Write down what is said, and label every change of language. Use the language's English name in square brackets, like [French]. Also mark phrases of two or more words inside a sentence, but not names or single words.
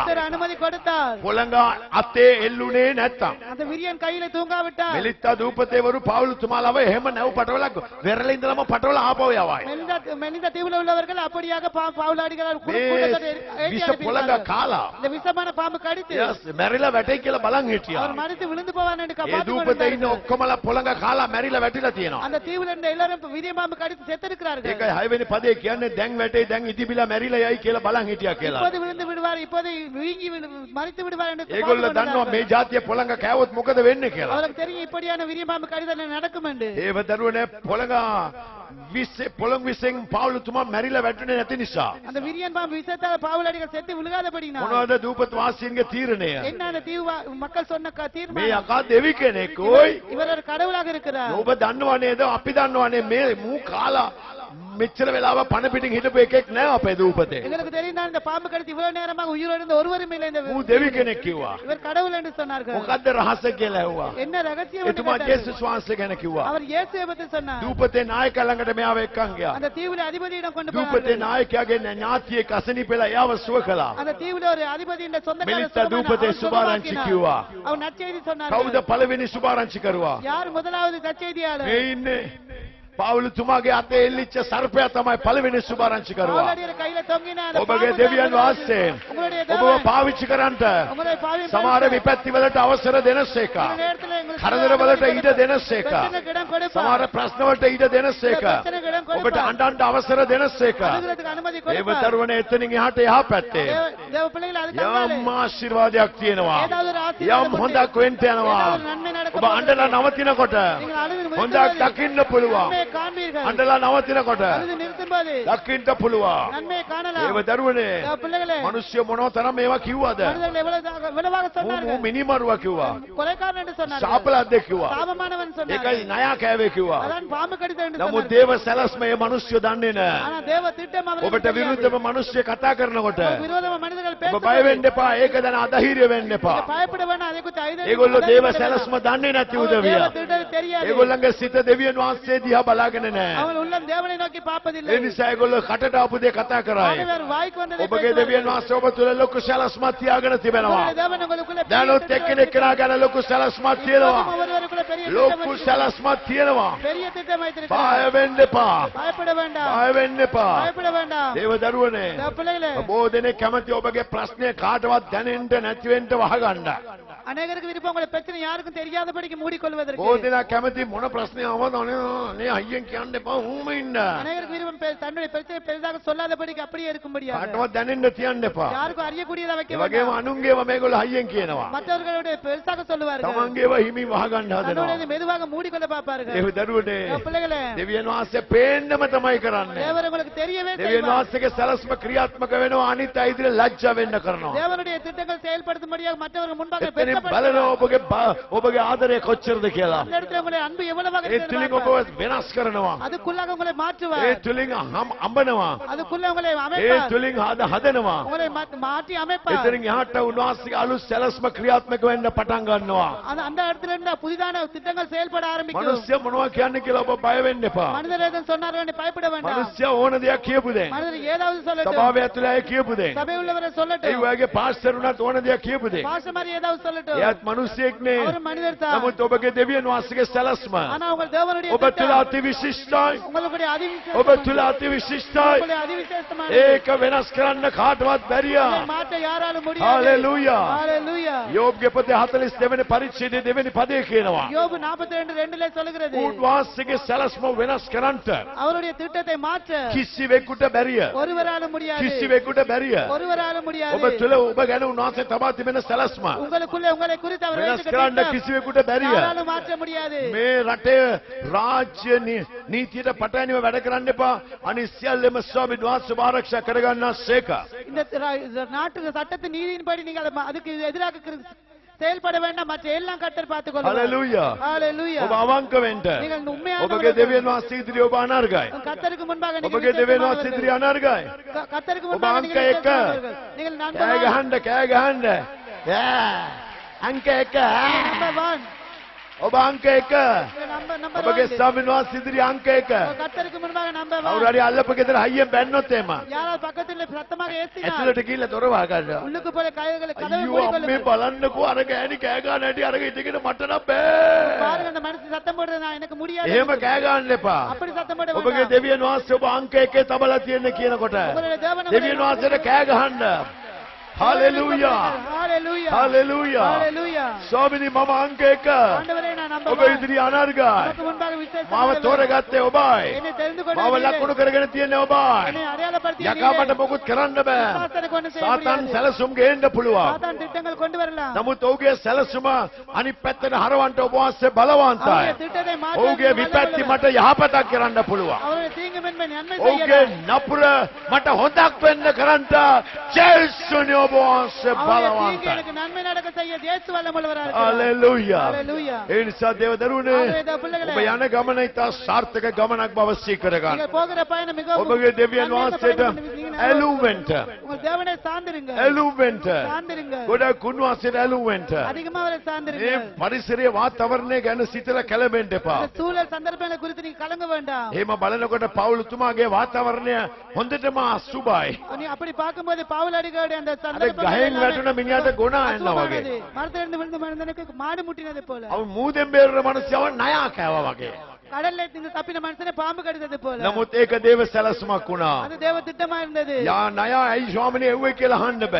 [Tamil] கர்த்தர் அனுமதி கொடுத்தார். [Sinhala] පොළඟ අතේ එල්ලුනේ නැත්තම්. [Tamil] அந்த விரியன் கையில தூங்காவிட்டார். [Sinhala] මෙලිත්තා දූපතේවරු පාවුලුතුමාලව එහෙම නැව් පටවලක් වෙරළ ඉඳලම පටවල ආපහු යවයි. [Tamil] மெலிந்த தீவுல உள்ளவர்கள் அப்படியாக பவுலாடிகளால் [Sinhala] විස පොළඟ කාලා. [Tamil] இந்த விஷமான பாம்பு கடித்து [Sinhala] මැරිලා වැටේ කියලා බලන් හිටියා. [Tamil] அவர் மரித்து விழுந்து போவார் என்று [Sinhala] ඒ [Tamil] காப்பாற்றிக் [Sinhala] දූපතේ [Tamil] கொண்டிருந்தார்கள். [Sinhala] ඉන්න ඔක්කොමලා පොළඟ කාලා මැරිලා වැටිලා තියෙනවා. [Tamil] அந்த தீவுல இருந்த எல்லாரும் விரிய பாம்பு கடித்து செத்திருக்கிறார்கள். [Sinhala] ඒකයි 6 වෙනි පදේ කියන්නේ දැන් වැටේ දැන් ඉදිබිලා මැරිලා යයි කියලා බලන් හිටියා කියලා. [Tamil] இப்போது விழுந்து விடுவார், இப்போது வீங்கி மரித்து விடுவார் என்று [Sinhala] ඒගොල්ලෝ දන්නවා මේ જાතිය පොළඟ කෑවොත් මොකද වෙන්නේ කියලා. [Tamil] அவருக்கு தெரியும் இப்படியான விரிய பாம்பு கடிதல் நடக்கும் என்று. [Sinhala] ඒව දරුවනේ පොළඟ පොළොං විසෙන් පාවුලුතුමා මැරිලා වැටුනේ නැති නිසා. [Tamil] அந்த விரியன் பாம்பு விஷத்தால் பவுலாடிகள் செத்து விழுகாதபடினா [Sinhala] මොනවද දූපත වාසීන්ගේ තීරණය? [Tamil] என்ன அந்த தீவு மக்கள் சொன்ன [Sinhala] මේ [Tamil] தீர்மானம்? [Sinhala] යකා දෙවි කෙනෙක් ඕයි. [Tamil] இவர் ஒரு கடவுளாக இருக்கிறார். [Sinhala] ඔබ දන්නවා නේද? අපි දන්නවා නේ මේ මූ කාලා මෙච්චර වෙලාව පණ පිටින් හිටපු එකෙක් නෑ අපේ දූපතේ. [Tamil] எங்களுக்கு தெரியும் இந்த பாம்பு கடித்து இவ்வளவு நேரமாக உயிரோடு இருந்த ஒருவரும் இல்லை. இந்த [Sinhala] මූ දෙවි කෙනෙක් කිව්වා. [Tamil] இவர் கடவுள் என்று சொன்னார்கள். [Sinhala] මොකද්ද රහස කියලා ඇහුවා. [Tamil] என்ன ரகசியம் என்று [Sinhala] එතුමා [Tamil] கேட்டார்கள். [Sinhala] ජේසුස් වහන්සේ ගැන කිව්වා. [Tamil] அவர் இயேசுவை பற்றி சொன்னார். [Sinhala] දූපතේ නායක ළඟට මෙයාව එක්කන් ගියා. [Tamil] அந்த தீவுல அதிபதியிடம் கொண்டு [Sinhala] දූපතේ [Tamil] போனார்கள். [Sinhala] නායකයාගේ ඥාතියේ කසනිපෙලා එයාව සුව කළා. [Tamil] அந்த தீவுல ஒரு அதிபதியின் சொந்தக்காரர் [Sinhala] මෙලිත්තා දූපතේ සුභාරංචි කිව්වා. [Tamil] அவர் நற்செய்தி சொன்னார். [Sinhala] කවුද පළවෙනි සුභාරංචි කරුවා? [Tamil] யார் முதலாவது நற்செய்தியாளர்? [Sinhala] මේ ඉන්නේ පාවුලුතුමාගේ අතේ එල්ලිච්ච සර්පයා තමයි පළවෙනි සුභාරංචි කරුවා. [Tamil] பவுலாடியர் கையில தொங்கின அந்த [Sinhala] ඔබගේ [Tamil] பாம்பு [Sinhala] දෙවියන් වහන්සේ [Tamil] உங்களுடைய [Sinhala] ඔබව [Tamil] தேவன் [Sinhala] පාවිච්චි කරන්නට [Tamil] உங்களை பாவியும் [Sinhala] සමහර විපත්ති වලට අවසර දෙනසේක. [Tamil] இந்த நேரத்துல எங்களுக்கு [Sinhala] කරදර වලට ඉඩ දෙනසේක. [Tamil] பிரச்சனைக்கு இடம் கொடுப்பார். [Sinhala] සමහර ප්‍රශ්න වලට ඉඩ දෙනසේක. [Tamil] பிரச்சனைக்கு இடம் [Sinhala] ඔබට [Tamil] கொடுப்பார். [Sinhala] අඬන්න අවසර දෙනසේක. [Tamil] அழுகிறதுக்கு அனுமதி [Sinhala] ඒ [Tamil] கொடுப்பார். [Sinhala] වතරවනේ එතනින් එහාට එහා පැත්තේ [Tamil] தேவ பிள்ளைகள் அதுக்காக [Sinhala] යම් ආශිර්වාදයක් තියෙනවා. [Tamil] ஏதாவது ஒரு ஆசீர்வாதம் [Sinhala] යම් හොඳක් වෙන්න යනවා. [Tamil] ஏதாவது ஒரு நன்மை நடக்க [Sinhala] ඔබ අඬලා නවතිනකොට [Tamil] நீங்கள் அழுது [Sinhala] හොඳක් දකින්න පුළුවන්. [Tamil] நன்மையை காண்பீர்கள். [Sinhala] අඬලා නවතිනකොට [Tamil] அழுது நிறுத்தும்போது [Sinhala] දකින්න පුළුවන්. [Tamil] நன்மையை காணலாம். [Sinhala] ඒව දරුවනේ [Tamil] தேவ பிள்ளைகளே, [Sinhala] මිනිස්සු මොනෝ තරම් මේවා කිව්වද? [Tamil] மனிதர்கள் எவ்வளவாக [Sinhala] මූ [Tamil] சொன்னார்கள். [Sinhala] මිනිමරුවා කිව්වා. [Tamil] கொலைக்காரன் என்று சொன்னார்கள். [Sinhala] ශාපලද්ද කිව්වා. [Tamil] சாபமானவன் சொன்னார்கள். [Sinhala] ඒකයි ණයා කෑවේ කිව්වා. [Tamil] அதான் பாம்பு கடித்த என்று [Sinhala] නමුත් [Tamil] சொன்னார்கள். [Sinhala] දේව සැලැස්ම මේ මිනිස්සු දන්නේ නැහැ. [Tamil] ஆனா தேவ திட்டம் அவர்களுக்கு [Sinhala] ඔබට [Tamil] தெரியாது. [Sinhala] විරුද්ධව මිනිස්සු කතා කරනකොට [Tamil] விரோதமா மனிதர்கள் [Sinhala] ඔබ [Tamil] பேசும்போது [Sinhala] බය වෙන්න එපා. ඒක දැන අධෛර්ය වෙන්න එපා. [Tamil] நீங்க பயப்பட வேண்டாம். அதை குறித்து ஐதரியம் [Sinhala] ඒගොල්ලෝ දේව [Tamil] கொள்ள [Sinhala] සැලැස්ම [Tamil] வேண்டாம். [Sinhala] දන්නේ නැති [Tamil] அவர்கள் [Sinhala] උදවිය. [Tamil] தேவ திட்டம் தெரியாது. [Sinhala] ඒගොල්ලන්ගේ සිත දෙවියන් වහන්සේ දිහා බලාගෙන නැහැ. [Tamil] அவர்கள் உள்ளம் தேவனை நோக்கி பார்ப்பதில்லை. [Sinhala] ඒ නිසා ඒගොල්ලෝ කටට ආපු දේ කතා කරයි. [Tamil] ஆண்டவர் வாய்க்கு வந்ததை [Sinhala] ඔබගේ දෙවියන් වහන්සේ ඔබ තුළ ලොකු සැලැස්මක් තියාගෙන තිබෙනවා. [Tamil] உங்களுடைய தேவன் உங்களுக்குள்ள பெரிய [Sinhala] දැනුත් [Tamil] திட்டத்தை [Sinhala] එක්කෙනෙක්ලා ගැන ලොකු සැලැස්මක් තියෙනවා. [Tamil] ஒவ்வொருவருக்குள்ள பெரிய திட்டம் [Sinhala] ලොකු [Tamil] வைத்திருக்கிறார். [Sinhala] සැලැස්මක් තියෙනවා. [Tamil] பெரிய திட்டம் [Sinhala] බය [Tamil] வைத்திருக்கிறார். [Sinhala] වෙන්න එපා. [Tamil] பயப்பட வேண்டாம். [Sinhala] බය වෙන්න එපා. [Tamil] பயப்பட வேண்டாம். [Sinhala] දේව දරුවනේ [Tamil] தேவ பிள்ளைகளே, [Sinhala] බොහෝ දෙනෙක් කැමති ඔබගේ ප්‍රශ්නේ කාටවත් දැනෙන්න නැති වෙන්න වහගන්න. [Tamil] அநேகருக்கு விருப்பம் உங்களுடைய பிரச்சனை யாருக்கும் தெரியாதபடிக்கு மூடிக்கொள்வதற்கு. [Sinhala] බොහෝ දෙනා කැමති මොන ප්‍රශ්නේ ආවද අනේ අයියෙන් කියන්න එපා ඌම ඉන්න. [Tamil] அநேகருக்கு விருப்பம் தன்னுடைய பிரச்சனை பெரிதாக சொல்லாதபடிக்கு அப்படியே இருக்கும்படியாக. [Sinhala] කාටවත් දැනෙන්න තියන්න එපා. [Tamil] யாருக்கும் அறியக்கூடியதா வைக்க [Sinhala] ඒ [Tamil] வேண்டாம். [Sinhala] වගේම අනුන්ගේව මේගොල්ලෝ අයියෙන් කියනවා. [Tamil] மற்றவர்களுடைய பெருசாக சொல்லுவார்கள். [Sinhala] තමන්ගේව හිමින් වහගන්න හදනවා. [Tamil] தன்னுடையதை மெதுவாக மூடிக்கொள்ள பார்ப்பார்கள். [Sinhala] ඒ දරුවනේ [Tamil] தேவ பிள்ளைகளே, [Sinhala] දෙවියන් වහන්සේ පේන්නම තමයි කරන්නේ. [Tamil] தேவன் உங்களுக்கு தெரியவே [Sinhala] දෙවියන් [Tamil] செய்வார். [Sinhala] වහන්සේගේ සැලැස්ම ක්‍රියාත්මක වෙනවා අනිත් අය ඉදිරියේ ලැජ්ජා වෙන්න කරනවා. [Tamil] தேவனுடைய திட்டங்கள் செயல்படுத்தும்படியாக மற்றவர்கள் முன்பாக [Sinhala] එතනින් බලනවා [Tamil] பெருமைப்படுத்துவார். [Sinhala] ඔබගේ ආදරය කොච්චරද කියලා. [Tamil] அந்த இடத்துல உங்களுடைய அன்பு எவ்வளவாக [Sinhala] ඒ [Tamil] இருக்கிறது [Sinhala] තුලින් ඔබ [Tamil] பார்ப்பார். [Sinhala] වෙනස් කරනවා. [Tamil] அதுக்குள்ளாக உங்களை [Sinhala] ඒ [Tamil] மாற்றுவார். [Sinhala] තුලින් අඹනවා. [Tamil] அதுக்குள்ள உங்களை [Sinhala] ඒ [Tamil] அமைப்பார். [Sinhala] තුලින් හදනවා. [Tamil] உங்களை மாற்றி அமைப்பார். [Sinhala] එතනින් එහාට උන්වහන්සේගේ අලුත් සැලැස්ම ක්‍රියාත්මක වෙන්න පටන් ගන්නවා. [Tamil] அந்த இடத்துல இருந்து புதிதான திட்டங்கள் செயல்பட ஆரம்பிக்கும். [Sinhala] මිනිස්සු මොනවා කියන්නේ කියලා ඔබ බය වෙන්න එපා. [Tamil] மனிதர் எதுவும் சொன்னார்கள் என்று பயப்பட வேண்டாம். [Sinhala] මිනිස්සු ඕන දෙයක් කියපු දෙයක්. [Tamil] மனிதர் ஏதாவது சொல்லட்டும். [Sinhala] සභාවේ ඇතුළේ අය කියපු දෙයක්. [Tamil] சபை உள்ளவரை [Sinhala] ඒ [Tamil] சொல்லட்டும். [Sinhala] වගේ පාස්ටර් උනත් ඕන දෙයක් කියපු දෙයක්. [Tamil] பாஸ்டர் மாதிரி ஏதாவது சொல்லட்டும். [Sinhala] එයාත් මිනිස්සෙක් නේ. [Tamil] அவர் மனிதர் தான். [Sinhala] නමුත් ඔබගේ දෙවියන් වහන්සේගේ සැලැස්ම [Tamil] ஆனா உங்கள் தேவனுடைய [Sinhala] ඔබ තුළ [Tamil] திட்டம் [Sinhala] අති විශිෂ්ටයි. [Tamil] உங்களுடைய [Sinhala] ඔබ තුළ අති විශිෂ්ටයි. [Tamil] உங்களுடைய அதிவிசேஷமான [Sinhala] ඒක වෙනස් කරන්න කාටවත් බැරිය. [Tamil] மாற்ற யாராலும் முடியாது. [Sinhala] හalleluya. [Tamil] ஹalleluya. [Sinhala] යෝබ්ගේ පොතේ 42 වෙනි පරිච්ඡේදයේ දෙවෙනි පදේ කියනවා. [Tamil] யோபு 42:2 சொல்கிறது. [Sinhala] උන්වහන්සේගේ සැලැස්ම වෙනස් කරන්නට [Tamil] அவருடைய திட்டத்தை மாற்ற [Sinhala] කිසිවෙකුට බැරිය. [Tamil] ஒருவராலும் முடியாது. [Sinhala] කිසිවෙකුට බැරිය. [Tamil] ஒருவராலும் [Sinhala] ඔබ [Tamil] முடியாது. [Sinhala] තුළ ඔබ ගැන උන්වහන්සේ තබා තිබෙන සැලැස්ම [Tamil] உங்களுக்குள்ளே உங்களை குறித்து அவர் [Sinhala] වෙනස් [Tamil] வைத்திருக்கிற [Sinhala] කරන්න [Tamil] திட்டம் [Sinhala] කිසිවෙකුට බැරිය. [Tamil] யாராலும் மாற்ற முடியாது. [Sinhala] මේ රටේ රාජ්‍ය නීතියට පටහැනිව වැඩ කරන්න එපා. අනිත් සියල්ලම ස්වාමීන් වහන්සේ ආරක්ෂා කරගන්නසේක. [Tamil] இந்த நாட்டு சட்டத்தின் நீதியின்படி நீங்கள் அதுக்கு எதிராக செயல்பட வேண்டாம். மற்ற எல்லாம் கர்த்தர் பார்த்துக் கொள்வார். [Sinhala] හalleluya. [Tamil] ஹalleluya. [Sinhala] ඔබ අවංක වෙන්න. [Tamil] நீங்கள் உண்மையாக [Sinhala] ඔබගේ දෙවියන් වහන්සේ ඉදිරියේ ඔබ අනර්ගයි. [Tamil] கர்த்தருக்கு முன்பாக நீங்கள் [Sinhala] ඔබගේ දෙවියන් වහන්සේ ඉදිරියේ අනර්ගයි. [Tamil] கர்த்தருக்கு [Sinhala] ඔබ [Tamil] முன்பாக [Sinhala] අංක [Tamil] நீங்கள் [Sinhala] 1 [Tamil] விசுவாசிக்கிறவர்கள். நீங்கள் [Sinhala] කෑ [Tamil] நம்பர் [Sinhala] ගහන්න. අංක 1 [Tamil] நம்பர் 1 [Sinhala] ඔබ අංක 1 [Tamil] நம்பர் [Sinhala] ඔබගේ ස්වාමීන් වහන්සේ ඉදිරි අංක 1 [Tamil] கர்த்தருக்கு முன்பாக நம்பர் [Sinhala] කවුරු හරි අල්ලපු ගෙදර හයියෙන් බැන්නොත් එහෙම [Tamil] யாராவது பக்கத்துல சத்தமாக ஏத்தினா [Sinhala] ඇතුළට ගිහිල්ලා දොර වහගන්න. [Tamil] உள்ளுக்கு போய் கைகளை கதவை [Sinhala] අයියෝ [Tamil] மூடிக்கொள்ளுங்க. [Sinhala] අම්මේ බලන්නකෝ අර ගෑණි කෑ ගන්න හැටි අර ඉඳගෙන මට නම් බෑ. [Tamil] பாருங்க அந்த மனுஷன் சத்தம் போடுறது நான் எனக்கு முடியாது. [Sinhala] එහෙම කෑ ගන්න එපා. [Tamil] அப்படி சத்தம் போட [Sinhala] ඔබගේ [Tamil] வேண்டாம். [Sinhala] දෙවියන් වහන්සේ ඔබ අංක 1 තබලා තියෙන කියනකොට [Tamil] உங்களுடைய தேவன் [Sinhala] දෙවියන් වහන්සේට කෑ ගහන්න. හalleluya. [Tamil] ஹalleluya. [Sinhala] හalleluya. [Tamil] ஹalleluya. [Sinhala] ස්වාමිනී මම අංක 1. [Tamil] ஆண்டவரே நான் [Sinhala] ඔබ [Tamil] நம்புகிறேன். [Sinhala] ඉදිරි අනර්ගයි. [Tamil] எனக்கு முன்பாக விசேஷ [Sinhala] මාව තෝරගත්තේ ඔබයි. [Tamil] என்னை தெரிந்து கொண்ட [Sinhala] මාව ලකුණු කරගෙන තියෙන්නේ ඔබයි. [Tamil] என்னை அடையாளப்படுத்திய [Sinhala] යකා මට මොකුත් කරන්න බෑ. [Tamil] சாத்தானை கொண்டு செய்ய [Sinhala] සාතන් [Tamil] முடியாது. [Sinhala] සැලසුම් ගේන්න පුළුවන්. [Tamil] சாத்தான் திட்டங்கள் கொண்டு வரலாம். [Sinhala] නමුත් ඔහුගේ සැලසුම අනිත් පැත්තට හරවන්න ඔබ වහන්සේ බලවන්තයි. [Tamil] அவருடைய திட்டத்தை மாற்ற [Sinhala] ඔහුගේ විපත්ති මට යහපතක් කරන්න පුළුවන්. [Tamil] அவருடைய தீங்கு மென்மை நன்மை [Sinhala] ඔහුගේ [Tamil] செய்யலாம். [Sinhala] නපුර මට හොඳක් වෙන්න කරන්න ජේසුනි ඔබ වහන්සේ [Tamil] அவருடைய தீங்கு [Sinhala] බලවන්තයි. [Tamil] எனக்கு நன்மை நடக்க செய்ய இயேசு வல்லமுள்ளவராக இருக்கிறார். [Sinhala] හalleluya. [Tamil] ஹalleluya. [Sinhala] ඒ නිසා දේව දරුවනේ [Tamil] ஆகவே தேவ பிள்ளைகளே, [Sinhala] ඔබ යන ගමන ඉතා සාර්ථක ගමනක් බව සීකර ගන්න. [Tamil] நீங்கள் போகிற பயணம் மிகவும் [Sinhala] ඔබගේ දෙවියන් [Tamil] நன்மையான [Sinhala] වහන්සේට [Tamil] பயணம் நீங்க [Sinhala] ඇලුවෙන්ට [Tamil] உங்கள் தேவனை சார்ந்திருங்க. [Sinhala] ඇලුවෙන්ට [Tamil] சார்ந்திருங்க. [Sinhala] ගොඩක් උන්වහන්සේට ඇලුවෙන්ට [Tamil] அதிகமா அவரை சார்ந்திருங்க. [Sinhala] මේ පරිසරයේ වාතාවරණය ගැන සිතලා කැළඹෙන්න එපා. [Tamil] இந்த சூழல் சந்தர்ப்பங்களை குறித்து நீங்க கலங்க வேண்டாம். [Sinhala] එහෙම බලනකොට පවුලුතුමාගේ වාතාවරණය හොඳටම අසුබයි. [Tamil] நீ அப்படி பார்க்கும்போது பவுல் அடிகளுடைய அந்த [Sinhala] අර [Tamil] சந்தர்ப்பங்கள் [Sinhala] ගහෙන් [Tamil] எல்லாமே [Sinhala] වැටුණ මිනිහට ගොනා එනවා වගේ. [Tamil] அசுத்தமானது. மரத்திலிருந்து விழுந்த மனிதனுக்கு மாடு முட்டினது போல, [Sinhala] අවු මූදෙන් බේරන මනුස්සයව ණයා කෑවා වගේ. [Tamil] கடல்ல இருந்து தப்பின மனுஷனை பாம்பு கடித்தது போல. [Sinhala] නමුත් ඒක දේව සැලසුමක් වුණා. [Tamil] அது தேவ திட்டமா இருந்தது. [Sinhala] යා ණයා ඇයි ස්වාමිනේ එව්වේ කියලා අහන්න බෑ.